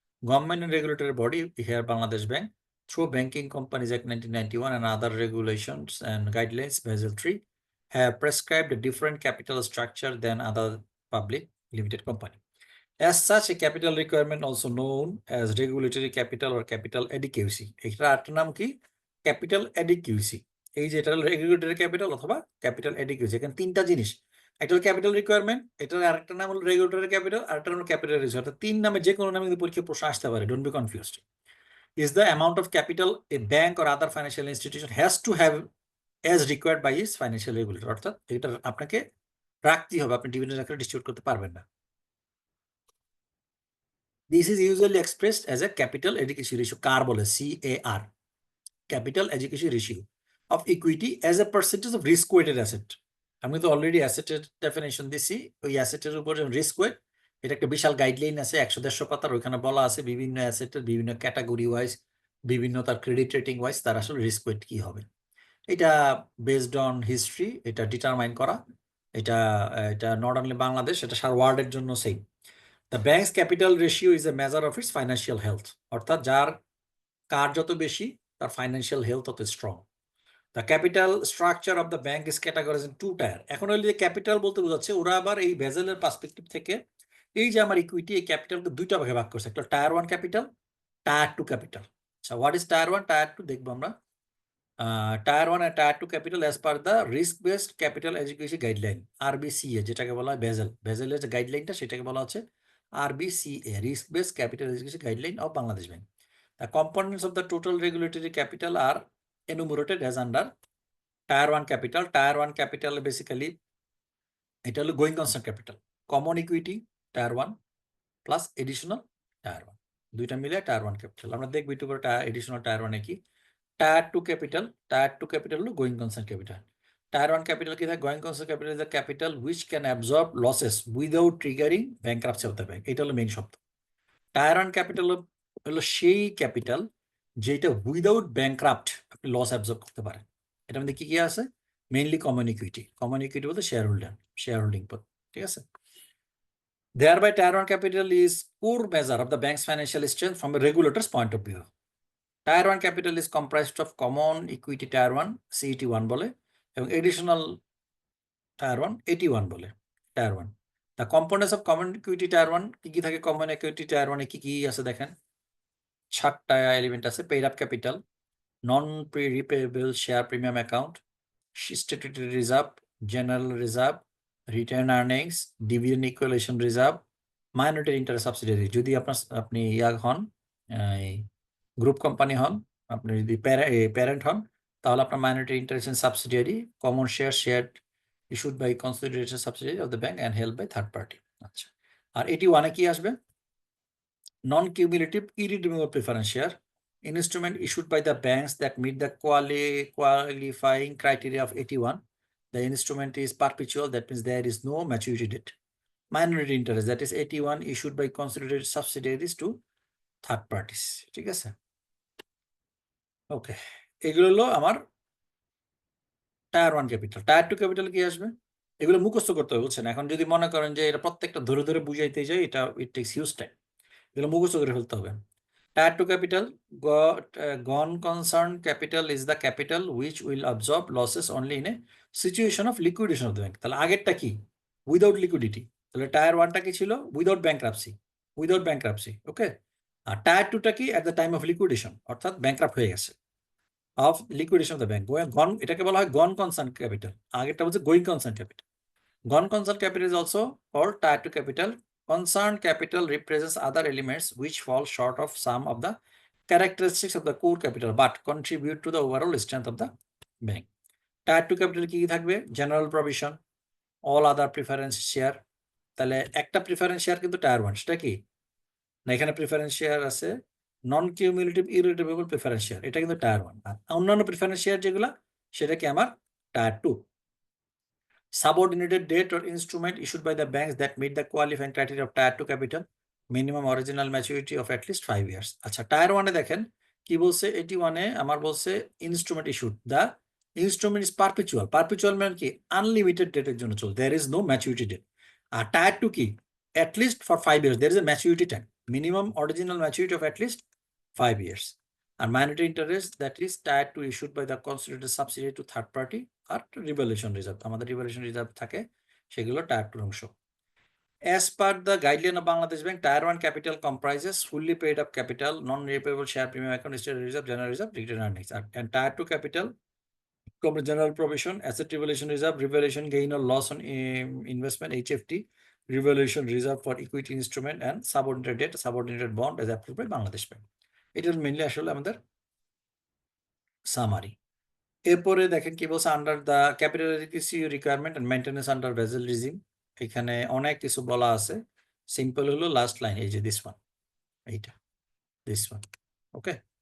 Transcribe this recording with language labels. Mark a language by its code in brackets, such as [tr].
[en] Government and regulatory body, here Bangladesh Bank, through Banking Companies Act 1991 and other regulations and guidelines, Basel III, have prescribed a different capital structure than other public limited company. As such, a capital requirement, also known as regulatory capital or capital adequacy. [bn] এটা আরেকটা নাম কি? Capital adequacy. এই যে এটা হলো regulatory capital অথবা capital adequacy. এখানে তিনটা জিনিস, একটা হলো ক্যাপিটাল রিকোয়ারমেন্ট, এটার আরেকটা নাম হলো রেগুলেটরি ক্যাপিটাল, আরেকটা হলো ক্যাপিটাল রিজার্ভ। অর্থাৎ তিন নামে যে কোনো নামে কিন্তু পরীক্ষায় প্রশ্ন আসতে পারে, [en] Don't be confused. Is the amount of capital a bank or other financial institution has to have as required by its financial regulator. [bn] অর্থাৎ এটা আপনাকে রাখতেই হবে, আপনি ডিভিডেন্ড আকারে ডিস্ট্রিবিউট করতে পারবেন না। [en] This is usually expressed as a capital adequacy ratio, [bn] CAR বলে, [en] CAR, capital adequacy ratio of equity as a percentage of risk weighted asset. [bn] আমি তো অলরেডি অ্যাসেটের ডেফিনেশন দিছি, ওই অ্যাসেটের উপর রিস্ক ওয়েট, এটা একটা বিশাল গাইডলাইন আছে 100-150 পাতার। ওইখানে বলা আছে বিভিন্ন অ্যাসেটের বিভিন্ন ক্যাটাগরি ওয়াইজ, বিভিন্ন তার ক্রেডিট রেটিং ওয়াইজ তার আসলে রিস্ক ওয়েট কি হবে। এটা বেসড অন হিস্ট্রি, এটা ডিটারমাইন করা। এটা [en] not only [bn] বাংলাদেশ, এটা সারা ওয়ার্ল্ডের জন্য same. [en] The bank's capital ratio is a measure of its financial health. [bn] অর্থাৎ যার কার যত বেশি তার ফাইন্যান্সিয়াল হেলথ তত strong. [en] The capital structure of the bank is categorize in two tier. [bn] এখন হইলে যে ক্যাপিটাল বলতে বোঝাচ্ছে ওরা আবার এই বেজেলের পার্সপেক্টিভ থেকে এই যে আমার ইকুইটি এই ক্যাপিটালকে দুইটা ভাগে ভাগ করছে, একটা টায়ার 1 ক্যাপিটাল, টায়ার 2 ক্যাপিটাল। আচ্ছা, [en] what is tier 1, tier 2 [bn] দেখবো আমরা। [en] tyre 1 and tyre 2 capital as per the risk based capital education guideline [bn] RBCA, যেটাকে বলা হয় বেজেলের যে গাইডলাইনটা সেটাকে বলা হচ্ছে RBCA, risk based capital education guideline of Bangladesh bank. [en] The components of the total regulatory capital are enumerated as under Tier 1 capital. Tier 1 capital basically [bn] এটা হলো going concern capital, common equity tyre 1 plus additional tyre 1, দুইটা মিলে tyre 1 capital. আমরা দেখব একটু করে additional tyre 1 এ কি। Tyre 2 capital, tyre 2 capital হলো going concern capital. Tyre 1 capital কি থাকে? [en] Going concern capital is the capital which can absorb losses without triggering bankruptcy of the bank. [bn] এটা হলো মেইন শব্দ। টায়ার 1 ক্যাপিটাল হলো সেই ক্যাপিটাল যেটা উইদাউট ব্যাংক্রাফট আপনি লস অ্যাবজর্ব করতে পারেন। এটার মধ্যে কি কি আছে? Mainly common equity. Common equity বলতে শেয়ার হোল্ডিং পদ, ঠিক আছে। [en] Thereby, Tier 1 capital is core measure of the bank's financial strength from a regulator's point of view. Tier 1 capital is comprised of common equity Tier 1 CET1 [bn] বলে এবং [en] additional Tier 1 AT1 বলে Tier 1. The components of common equity Tier 1 [bn] কি কি থাকে? common equity Tier 1 এ কি কি আছে দেখেন, 7টা এলিমেন্ট আছে। পেইড আপ ক্যাপিটাল, নন রিপেয়েবল share premium account, statutory reserve, general reserve, return earnings, dividend ইকুয়ালেশন reserve, minority interest subsidiary. যদি আপনি হন গ্রুপ কোম্পানি হন, আপনি যদি প্যারেন্ট হন তাহলে আপনার minority interest subsidiary, [en] Common share issued by consideration subsidiary of the bank and held by third party. [bn] আচ্ছা, আর এটি 1 এ কি আসবে? [en] Non-cumulative irredeemable preference share, instrument issued by the banks that meet the qualifying criteria of 81. The instrument is perpetual, that means there is no maturity date. Minority interest, that is 81, issued by considered subsidiaries to third parties. [bn] ঠিক আছে? ওকে, এগুলো হলো আমার tyre 1 capital. Tyre 2 capital কি আসবে? এগুলো মুখস্থ করতে হবে, বুঝছেন? এখন যদি মনে করেন যে এটা প্রত্যেকটা ধরে ধরে বুঝাইতে যাই, এটা [en] It takes huge time. [bn] এগুলো মুখস্থ করে ফেলতে হবে। [en] Tier 2 capital, gone concern capital is the capital which will absorb losses only in a situation of liquidation of the bank. [bn] তাহলে আগেরটা কি? Without liquidity. তাহলে টায়ার 1টা কি ছিল? উইদাউট ব্যাংক্রাপসি, ওকে। আর টায়ার 2টা কি? [en] at the time of liquidation, [bn] অর্থাৎ ব্যাংক্রাপ্ট হয়ে গেছে, [en] Of liquidation of the bank. [bn] এটাকে বলা হয় গন কনসার্ন ক্যাপিটাল, আগেরটা হচ্ছে going concern capital. [en] Gone concern capital is also called Tier 2 capital. Concerned capital represents other elements which fall short of some of the characteristics of the core capital but contribute to the overall strength of the bank. Tier 2 capital [bn] কি থাকবে? [en] General provision, all other preference share. [bn] তাহলে একটা preference share কিন্তু tyre 1, সেটা কি না? এখানে preference share আছে নন কিউমুলেটিভ ইররিডিউমেবল প্রিফারেন্স শেয়ার, এটা কিন্তু টায়ার 1। আর অন্যান্য প্রিফারেন্স শেয়ার যেগুলো সেটা কি আমার tyre 2। [en] Subordinated debt or instrument issued by the banks that meet the qualifying criteria of Tier 2 capital, minimum original maturity of at least 5 years. [bn] আচ্ছা, tyre 1 এ দেখেন কি বলছে? 81 এ আমার বলছে instrument issued, [en] the instrument is perpetual [bn] মানে কি? Unlimited ডেটের জন্য চলবে, [en] There is no maturity date. [bn] আর tyre 2 কি? [en] at least for 5 years, there is a maturity time, minimum original maturity of at least 5 years. And minority interest, that is Tier 2 issued by the considered subsidiary to third party [bn] আর revaluation reserve. আমাদের revaluation reserve থাকে, সেগুলো tyre 2 অংশ। [en] As per the guideline of Bangladesh Bank, Tier 1 capital comprises fully paid up capital, non-repayable share premium account, state reserve, general reserve, return earnings. And Tier 2 capital comes general provision, asset revaluation reserve, revaluation gain or loss on investment HFT, revaluation reserve for equity instrument, and subordinated debt, subordinated bond as approved by Bangladesh Bank. It is mainly [bn] আসলে আমাদের summary. এরপরে দেখেন কি বলছে, [en] Under the capital adequacy requirement and maintenance under Basel regime. [bn] এখানে অনেক কিছু বলা আছে, সিম্পল হলো লাস্ট লাইন, এই যে [en] this one, [bn] ওকে।